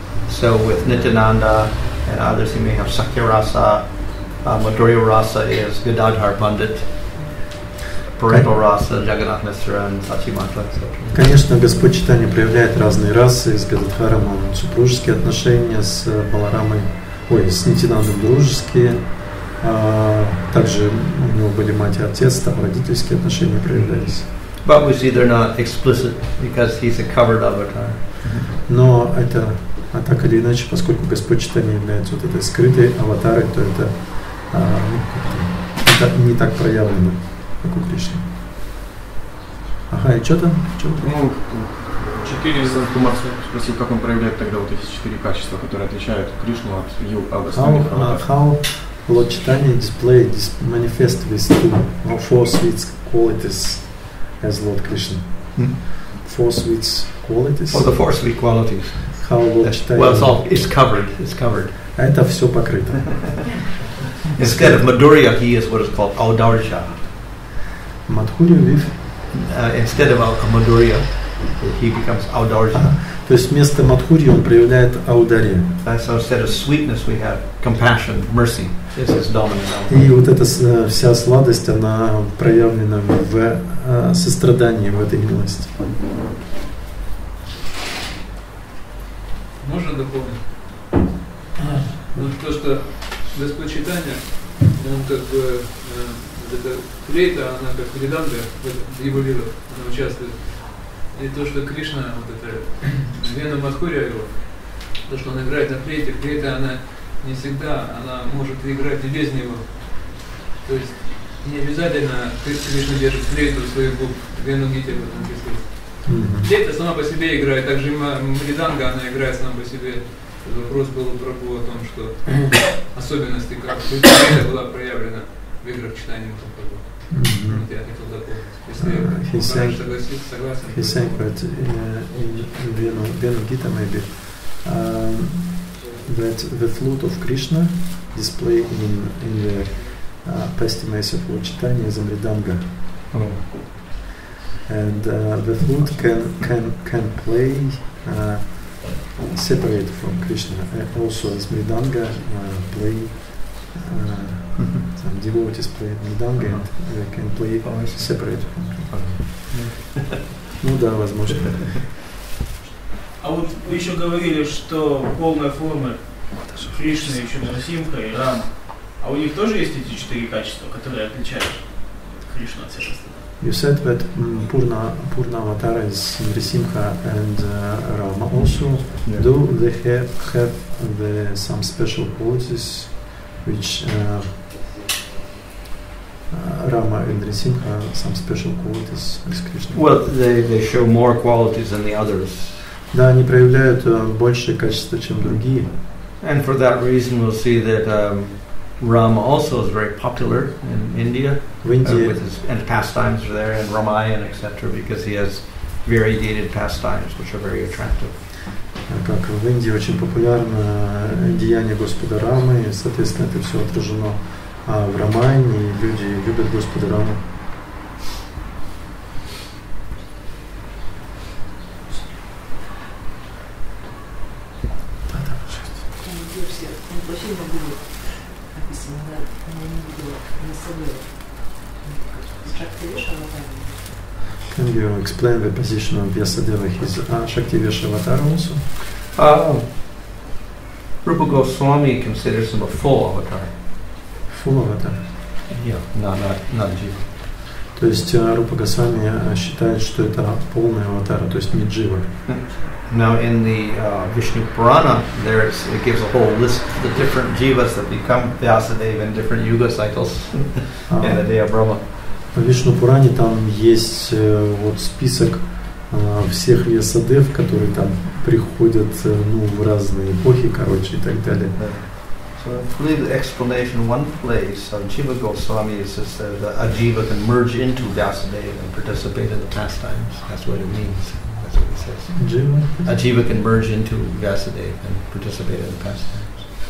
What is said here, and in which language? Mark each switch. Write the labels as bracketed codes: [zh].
[en] So with Nityananda and others, he may have Sakya Rasa. Madhurya Rasa is Gadadhar Pandit. Parental Rasa, Jagannath Mishra and Sachimatra, etc. [ru] Конечно, Господь Чайтанья проявляет разные расы. С Гададхаром он супружеские отношения, с Баларамой, с Нитянандом дружеские. Также у него были мать и отец, там родительские отношения проявлялись. [en] But we see they're not explicit because he's a covered avatar. [ru] Но это, так или иначе, поскольку Господь Чайтанья является вот этой скрытой аватарой, то это не так проявлено, как у Кришны. Ага, и что там? Ну, 4 Кумар спросил, как он проявляет тогда вот эти 4 качества, которые отличают Кришну от остальных аватаров. [en] How Lord Chaitanya display, manifest with 2 or 4 sweet qualities as Lord Krishna. 4 sweet qualities. Oh, the 4 sweet qualities. How Lord Chaitanya. Well, it's covered. It's covered. [ru] Это все покрыто. [en] Instead of Madhurya, he is what is called Audarja. Madhurya with? Instead of Madhurya, he becomes Audarja. [ru] То есть вместо Мадхурья он проявляет аударья. [en] So instead of sweetness, we have compassion, mercy. This is dominant. [ru] И вот эта вся сладость, она проявлена в сострадании, в этой милости. Можно дополнить? Ну, то, что Господь Чайтанья, он как бы, эта флейта, она как преданга в его лилах, она участвует. И то, что Кришна, вот это Вена Мадхурья его, то, что он играет на флейте, флейта, она не всегда, она может играть и без него. То есть не обязательно Кришна держит флейту в своих губ, Вену Гити в этом присутствует. Флейта сама по себе играет, также мриданга, она играет сама по себе. Вопрос был у Прабху о том, что особенности, как флейта была проявлена в играх читания Махапрабху. Вот я хотел дополнить. [en] He sang that in Venu Gita maybe that the flute of Krishna displayed in the pastimes of Lord Chaitanya is a mridanga. And the flute can play separate from Krishna. Also as mridanga play some devotees play mridanga and they can play separate from Krishna. [ru] Ну да, возможно. А вот вы еще говорили, что полная форма Кришны, еще Нарасимха и Рама. А у них тоже есть эти 4 качества, которые отличают Кришну от всех остальных? [en] You said that Purna Avatar is Nrisimha and Rama also. Yeah. Do they have some special qualities which Rama and Nrisimha some special qualities with Krishna? Well, they show more qualities than the others. [ru] Да, они проявляют большее качество, чем другие. [en] And for that reason, we'll see that Rama also is very popular in India. [ru] В Индии [en] With his and pastimes are there, and Ramayana, etc., because he has variegated pastimes which are very attractive. [ru] как в Индии очень популярно деяние Господа Рамы, и, соответственно, это все отражено в Рамайне, и люди любят Господа Раму. [en] Can you explain the position of Vyasadeva, his Shaktivesha avatar also? Rupa Goswami considers him a full avatar. Full avatar? Yeah, not Jiva. [ru] То есть Рупа Госвами считает, что это полный аватар, то есть не джива. [en] Now in the Vishnu Purana, it gives a whole list of the different jivas that become Vyasadeva in different yuga cycles in the day of Brahma. [ru] В Вишну Пуране там есть вот список всех Вьясадев, которые там приходят в разные эпохи, короче, и так далее. [en] So I believe the explanation one place of Jiva Goswami is that a jiva can merge into Vyasadeva and participate in the pastimes. That's what it means. That's what it says. Jiva? A jiva can merge into Vyasadeva and participate in the pastimes.